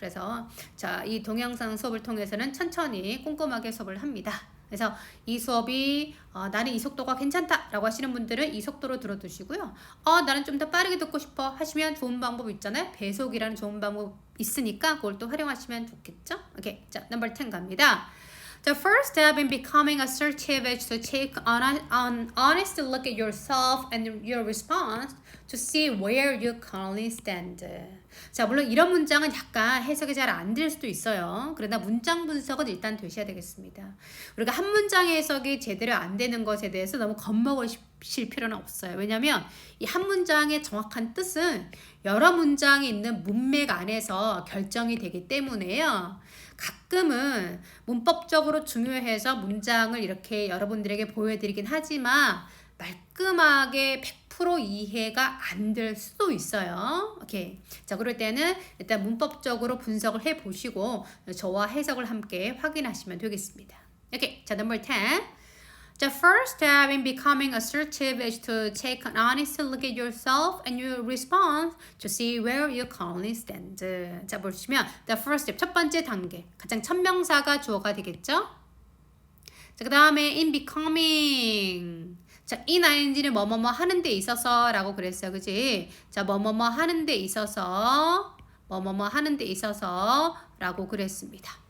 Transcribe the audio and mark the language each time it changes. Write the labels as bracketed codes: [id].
[ko] 그래서 자, 이 동영상 수업을 통해서는 천천히 꼼꼼하게 수업을 합니다. 그래서 이 수업이 나는 이 속도가 괜찮다 라고 하시는 분들은 이 속도로 들어두시고요. 나는 좀 더 빠르게 듣고 싶어 하시면 좋은 방법 있잖아요. 배속이라는 좋은 방법 있으니까 그걸 또 활용하시면 좋겠죠. 오케이, 자, 넘버 10 갑니다. [en] The first step in becoming assertive is to take an honest look at yourself and your response to see where you currently stand. [ko] 자, 물론 이런 문장은 약간 해석이 잘 안 될 수도 있어요. 그러나 문장 분석은 일단 되셔야 되겠습니다. 우리가 한 문장의 해석이 제대로 안 되는 것에 대해서 너무 겁먹으실 필요는 없어요. 왜냐하면 이 한 문장의 정확한 뜻은 여러 문장이 있는 문맥 안에서 결정이 되기 때문에요. 가끔은 문법적으로 중요해서 문장을 이렇게 여러분들에게 보여드리긴 하지만 말끔하게 100% 이해가 안 될 수도 있어요. 오케이. 자, 그럴 때는 일단 문법적으로 분석을 해보시고 저와 해석을 함께 확인하시면 되겠습니다. 오케이. 자, 넘버 10. [en] The first step in becoming assertive is to take an honest look at yourself and your response to see where you currently stand. [ko] 자, 보시면 [en] the first step, [ko] 첫 번째 단계, 가장 첫 명사가 주어가 되겠죠? 자, 그 다음에 [en] in becoming. [ko] 자, in ing는 뭐뭐뭐 하는 데 있어서 라고 그랬어요. 그지? 자, 뭐뭐뭐 하는 데 있어서, 뭐뭐뭐 하는 데 있어서 라고 그랬습니다.